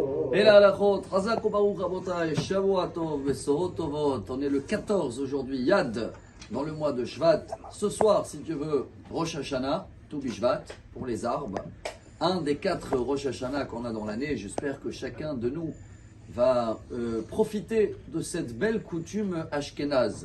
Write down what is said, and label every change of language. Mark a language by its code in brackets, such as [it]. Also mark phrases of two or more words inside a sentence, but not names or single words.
[fr] Et la [he] הלכות חזק וברוך רבותי שבוע טוב בשורות טובות. [fr] On est le 14 aujourd'hui, Yad, dans le mois de Shvat. Ce soir, si tu veux, [he] ראש השנה, [fr] tout Bishvat, pour les arbres. Un des 4 [he] ראש השנה [fr] qu'on a dans l'année. J'espère que chacun de nous va profiter de cette belle coutume ashkénaze.